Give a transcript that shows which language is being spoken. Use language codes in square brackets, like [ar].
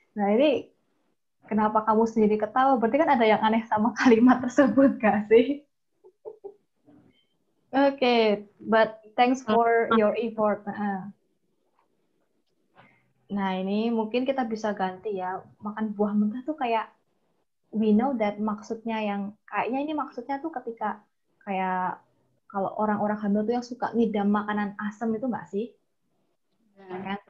[id] Nah, ini kenapa kamu sendiri ketawa? Berarti kan ada yang aneh sama kalimat tersebut, gak sih? [en] Oke, but thanks for your effort. [id] Nah, ini mungkin kita bisa ganti ya. Makan buah mentah tuh kayak, [en] we know that [id] maksudnya yang, kayaknya ini maksudnya tuh ketika kayak, kalau orang-orang hamil tuh yang suka ngidam makanan asam itu nggak sih? Ya kan?